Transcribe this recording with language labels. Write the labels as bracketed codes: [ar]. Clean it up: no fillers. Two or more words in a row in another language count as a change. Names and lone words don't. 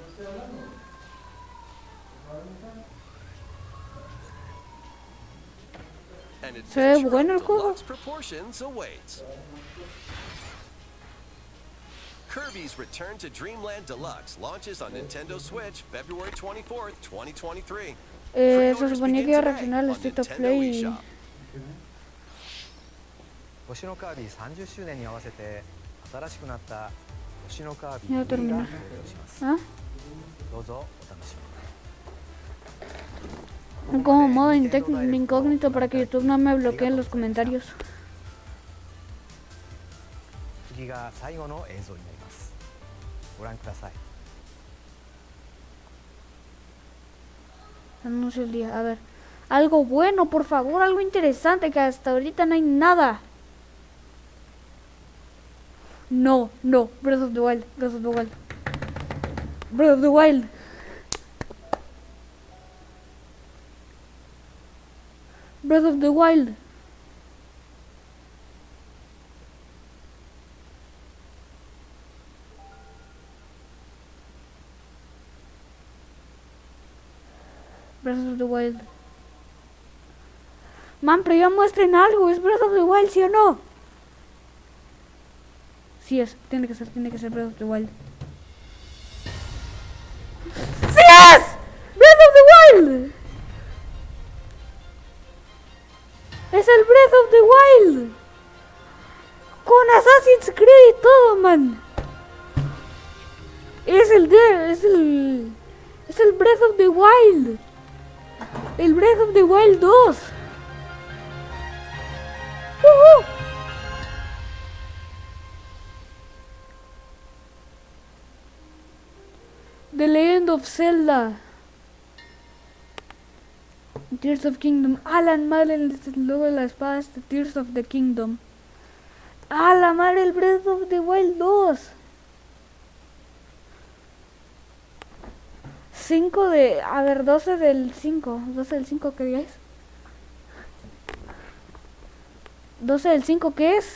[en] An adventure of deluxe proportions awaits. Kirby's Return to Dreamland Deluxe launches on Nintendo Switch February 24th, 2023. [es] Se suponía que iba a reaccionar al State of Play. [ja] 星のカービィ30周年に合わせて新しくなった星のカービィ [es] Ya [ja] が登 [es] termina. [ja] 場します。 [es] ¿Ah? [ja] どうぞお楽しみに。 [es] Como modo incógnito para que YouTube no me bloquee en los comentarios. [ja] 次が最後の映像になります。ご覧ください。 [es] Anuncio el día. A ver. Algo bueno, por favor. Algo interesante, que hasta ahorita no hay nada. No, no. Breath of the Wild. Breath of the Wild. Breath of the Wild. Breath of the Wild. Breath of the Wild. Man, pero ya muestren algo. ¿Es Breath of the Wild, sí o no? Sí es. Tiene que ser Breath of the Wild. ¡Sí es! ¡Breath of the Wild! ¡Es el Breath of the Wild! Con Assassin's Creed y todo, man. Es el Breath of the Wild. El Breath of the Wild 2. The Legend of Zelda. Tears of Kingdom. A la madre, el logo de la espada es Tears of the Kingdom. A la madre, el Breath of the Wild 2. 5 de... A ver, 12 del 5. 12 del 5, ¿qué día es? 12 del 5, ¿qué es?